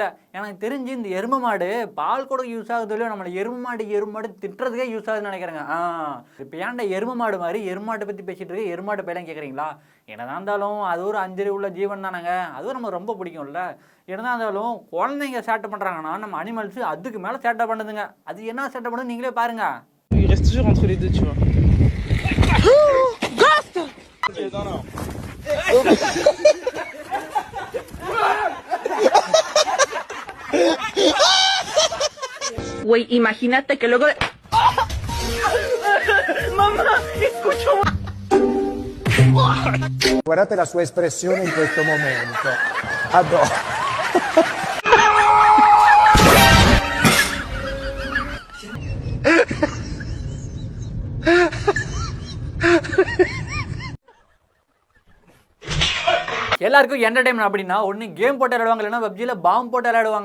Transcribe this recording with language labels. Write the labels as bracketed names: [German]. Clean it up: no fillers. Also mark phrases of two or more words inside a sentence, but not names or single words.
[Tamil] எனக்கு தெரிஞ்சு இந்த எருமை மாடு பால் கூட யூஸ் ஆகுது இல்லையோ, நம்மளை எருமை மாடு திட்டுறதுக்கே யூஸ் ஆகுதுன்னு நினைக்கிறேங்க. இப்போ ஏன்டா எருமை மாடு மாதிரி எருமாட்டை பற்றி பேசிகிட்டு இருக்கு, எருமாட்டை பையெல்லாம் கேட்குறீங்களா? என்னதான் இருந்தாலும் அது ஒரு 5 உள்ள ஜீவன் தானேங்க, அதுவும் நம்ம ரொம்ப பிடிக்கும்ல. என்னதான் இருந்தாலும் குழந்தைங்க சேட்டை பண்ணுறாங்கன்னா நம்ம அனிமல்ஸ் அதுக்கு மேலே சேட்டை பண்ணுதுங்க. அது என்ன சேட்டை பண்ணுது நீங்களே பாருங்க. [French] Il reste toujours entre les deux, tu vois. [Spanish] Güey, imagínate que luego... Mamá, escucho. [Italian] Guardate la sua espressione in questo momento. Adoro. [Tamil] எல்லாருக்கும் என்டர்டைன்மெண்ட் அப்படின்னா ஒன்று கேம் போட்டு விளையாடுவாங்க, இல்லைன்னா பப்ஜியில் பாம்பு போட்டு விளையாடுவாங்க.